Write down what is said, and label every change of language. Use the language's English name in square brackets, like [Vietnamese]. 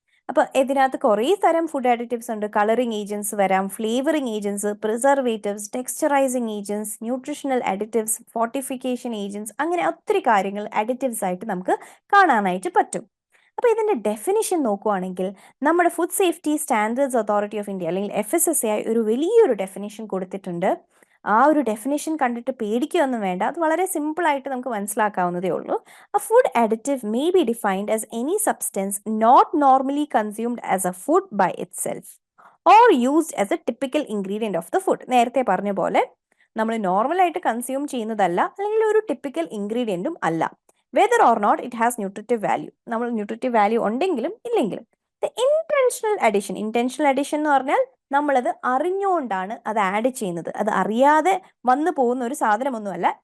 [Malayalam] അപ്പോൾ ഇതിനകത്ത് കുറേ തരം ഫുഡ് അഡിറ്റീവ്സ് ഉണ്ട്. കളറിംഗ് ഏജൻസ് വരാം, flavouring agents, preservatives, ടെക്സ്ചറൈസിങ് agents, nutritional additives, fortification agents, അങ്ങനെ ഒത്തിരി കാര്യങ്ങൾ അഡിറ്റീവ്സ് ആയിട്ട് നമുക്ക് കാണാനായിട്ട് പറ്റും. അപ്പോൾ ഇതിൻ്റെ ഡെഫിനിഷൻ നോക്കുവാണെങ്കിൽ നമ്മുടെ food safety standards authority of India അല്ലെങ്കിൽ FSSAI ഒരു വലിയൊരു ഡെഫിനിഷൻ കൊടുത്തിട്ടുണ്ട്. ആ ഒരു ഡെഫിനിഷൻ കണ്ടിട്ട് പേടിക്കുകയൊന്നും വേണ്ട, അത് വളരെ സിമ്പിൾ ആയിട്ട് നമുക്ക് മനസ്സിലാക്കാവുന്നതേ ഉള്ളൂ. [English] A food additive may be defined as any substance not normally consumed as a food by itself or used as a typical ingredient of the food. [Malayalam] നേരത്തെ പറഞ്ഞ പോലെ നമ്മൾ നോർമലായിട്ട് കൺസ്യൂം ചെയ്യുന്നതല്ല, അല്ലെങ്കിൽ ഒരു ടിപ്പിക്കൽ ഇൻഗ്രീഡിയൻറ്റും അല്ല. [English] Whether or not it has nutritive value. [Malayalam] നമ്മൾ ന്യൂട്രിറ്റീവ് വാല്യൂ ഉണ്ടെങ്കിലും ഇല്ലെങ്കിലും. ഇന്റൻഷണൽ അഡിഷൻ എന്ന് പറഞ്ഞാൽ നമ്മളത് അറിഞ്ഞുകൊണ്ടാണ് അത് ആഡ് ചെയ്യുന്നത്, അത് അറിയാതെ വന്നു പോകുന്ന ഒരു സാധനമൊന്നുമല്ല.